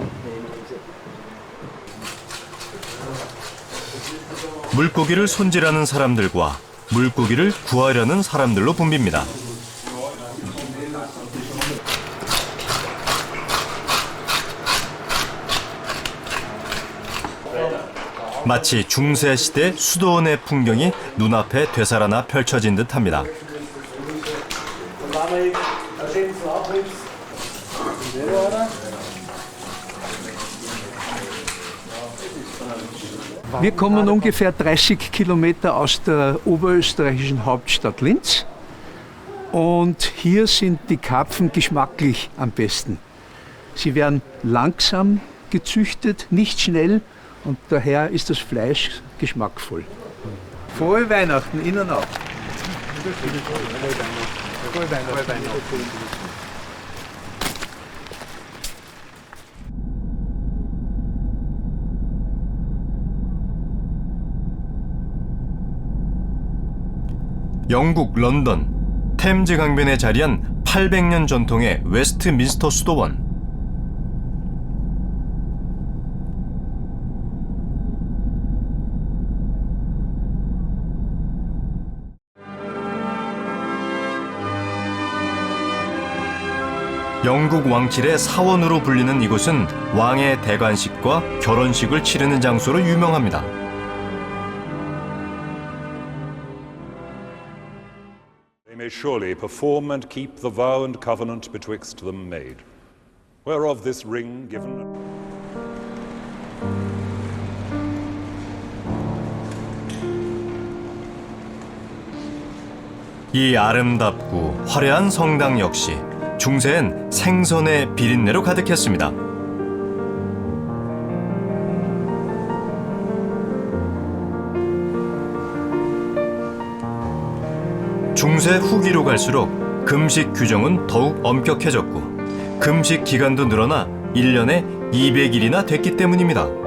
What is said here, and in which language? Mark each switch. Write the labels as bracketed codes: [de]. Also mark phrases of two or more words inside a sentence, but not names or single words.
[ko] 물고기를 손질하는 사람들과 물고기를 구하려는 사람들로 붐빕니다. 마치 중세시대 수도원의 풍경이 눈앞에 되살아나 펼쳐진 듯합니다. [de] Wir kommen ungefähr 30 Kilometer aus der oberösterreichischen Hauptstadt Linz und hier sind die Karpfen geschmacklich am besten. Sie werden langsam gezüchtet, nicht schnell und daher ist das Fleisch geschmackvoll. Frohe Weihnachten, Ihnen auch. Frohe Weihnachten. [ko] 영국 런던 템즈 강변에 자리한 800년 전통의 웨스트민스터 수도원. 영국 왕실의 사원으로 불리는 이곳은 왕의 대관식과 결혼식을 치르는 장소로 유명합니다. [en] They may surely perform and keep the vow and covenant betwixt them made, whereof this ring given. [ko] 이 아름답고 화려한 성당 역시 중세엔 생선의 비린내로 가득했습니다. 중세 후기로 갈수록 금식 규정은 더욱 엄격해졌고 금식 기간도 늘어나 1년에 200일이나 됐기 때문입니다.